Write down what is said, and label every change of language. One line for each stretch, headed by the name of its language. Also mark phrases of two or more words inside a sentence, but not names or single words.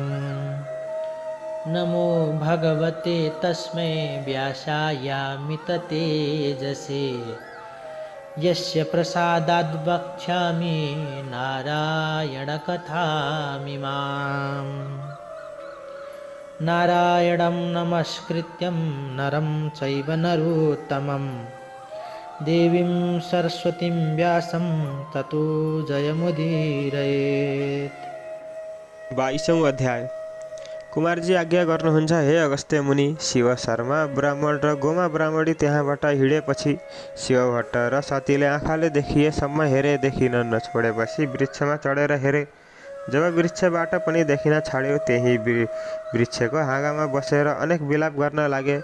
Sanskrit: नमो भगवते तस्मै व्यासायामिततेजसे यस्य प्रसादाद् वक्ष्यामि नारायणकथामिमाम्। नारायणं नमस्कृत्यं नरं चैव नरोत्तमं देवीं सरस्वतीं व्यासं ततो जयमुदीरयेत्।
Hindi: 22वां अध्याय।
Nepali: कुमार जी आज्ञा गर्नुहुन्छ, हे अगस्त्य मुनि। शिव शर्मा ब्राह्मण र गोमा ब्राह्मणी त्यहाँबाट हिँडेपछि शिवभट्ट र सतीले आँखाले देखिएसम्म हेरे, देखिन नछोडेपछि वृक्षमा चढेर हेरे। जब वृक्षबाट पनि देखिन छाड्यो, त्यही वृक्षको हाँगामा बसेर अनेक विलाप गर्न लागे।